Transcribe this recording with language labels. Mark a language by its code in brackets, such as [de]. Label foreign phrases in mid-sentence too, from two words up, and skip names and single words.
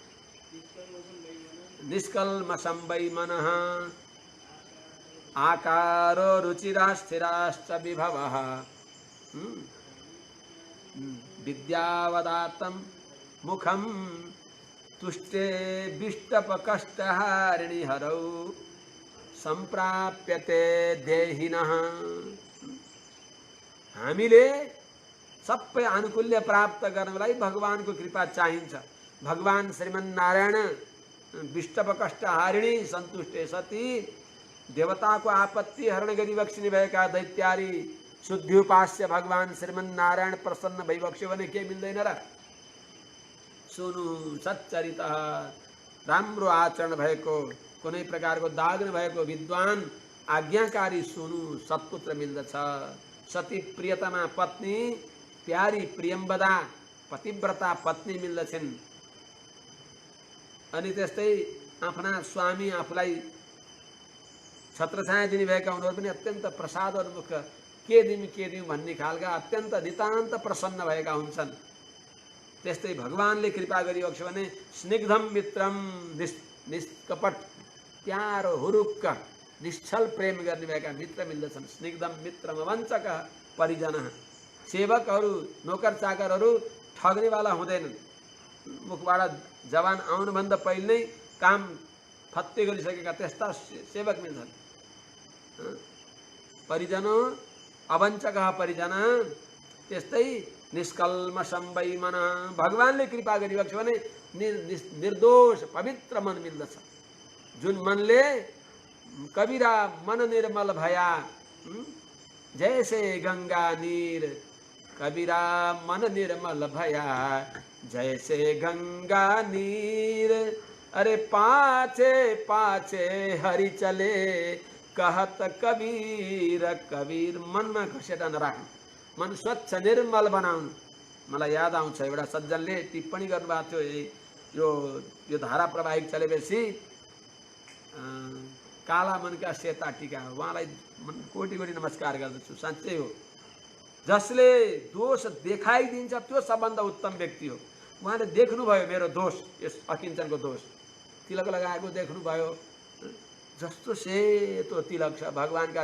[sa] निष्कल्मषं वै मनः आकारो रुचिरास्थिराश्च विभवः विद्यावदातं मुखं तुष्टे विष्टपकष्टहारिणि हरौ सम्प्राप्यते देहिनः [ne] हामीले सबै आनुकूल्य प्राप्त गर्नलाई भगवानको कृपा चाहिन्छ भगवान श्रीमन्नारायण विष्टपकष्टहारिणी सन्तुष्टे सती देवताको आपत्ति हरण गरी बक्सिने भएका दैत्यारी शुद्धिउपास्य भगवान श्रीमन्नारायण प्रसन्न भइबक्स्यो भने के मिल्दैन र सुनु सच्चरित राम्रो आचरण भएको कुनै प्रकारको दाग नभएको विद्वान आज्ञाकारी सुनु सत्पुत्र मिल्दछ सती प्रियतमा पत्नी प्यारी प्रियम्बदा पतिव्रता पत्नी मिल्दछन् अनि त्यस्तै आफ्ना स्वामी आफूलाई छत्रछाया दिने भएका उनीहरू पनि अत्यन्त प्रसादोन्मुख के दिउँ भन्ने खालका अत्यन्त नितान्त प्रसन्न भएका हुन्छन् त्यस्तै भगवानले कृपा गरिबक्स्यो भने [sa] स्निग्धम मित्रम [ne] निष्कपट प्यारो हुरुक्क निश्चल प्रेम गर्ने भएका मित्र मिल्दछन् [sa] स्निग्धम मित्रम [ne] वञ्चक परिजन सेवकहरू नोकर चाकरहरू ठग्नेवाला हुँदैनन् मुखबाट जवान आउनुभन्दा पहिले नै काम फत्ते गरिसकेका त्यस्ता सेवक मिल्छन् परिजन अवञ्चक परिजन त्यस्तै [sa] निष्कल्मषं वै मन [ne] भगवानले कृपा गरिबक्स्यो भने निर्दोष पवित्र मन मिल्दछ जुन मनले [hi] कबीरा मन निर्मल भया जैसे गंगा नीर कबीरा मन निर्मल भया जैसे गंगा नीर अरे पाछे पाछे हरि चले कहत कबीर कबीर [ne] मनमा घसेटा नराख्नु मन स्वच्छ निर्मल बनाउनु मलाई याद आउँछ एउटा सज्जनले टिप्पणी गर्नुभएको थियो यो धारा प्रवाहिक चलेपछि काला मनका सेता टीका उहाँलाई कोटी कोटी नमस्कार गर्दछु साँच्चै हो जसले दोष देखाइदिन्छ त्यो सबभन्दा उत्तम व्यक्ति हो उहाँले देख्नुभयो मेरो दोष यस अकिञ्चनको दोष तिलक लगाएको देख्नुभयो जस्तो सेतो तिलक छ भगवानका